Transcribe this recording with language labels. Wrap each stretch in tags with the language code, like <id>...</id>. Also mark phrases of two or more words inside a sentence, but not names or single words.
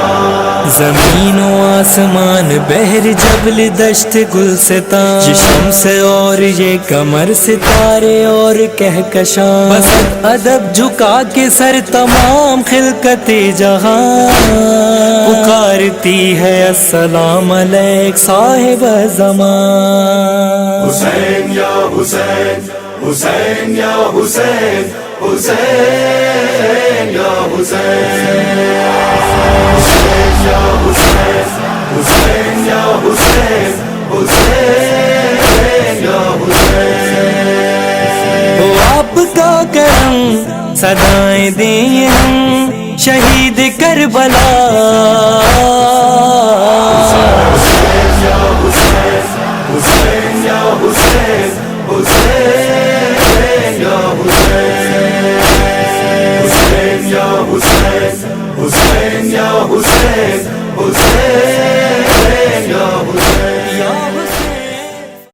<ur>زمین و آسمان، بحر جبل دشت گلستان، یہ شمس اور یہ قمر، ستارے اور کہکشاں، بس ادب جھکا کے سر تمام خلقت جہاں، پکارتی ہے</ur> <ar>السلام علیک</ar> <ur>صاحب زمان۔ حسین یا حسین، حسین یا حسین، حسین یا حسین، حسین یا حسین، حسین یا حسین، حسین یا حسین۔ وہ آپ کا کرم صدائیں دیں ہم شہید کربلا۔ حسین یا حسین، حسین یا حسین، حسین یا حسین، حسین یا حسین، حسین یا حسین، حسین یا حسین۔</ur>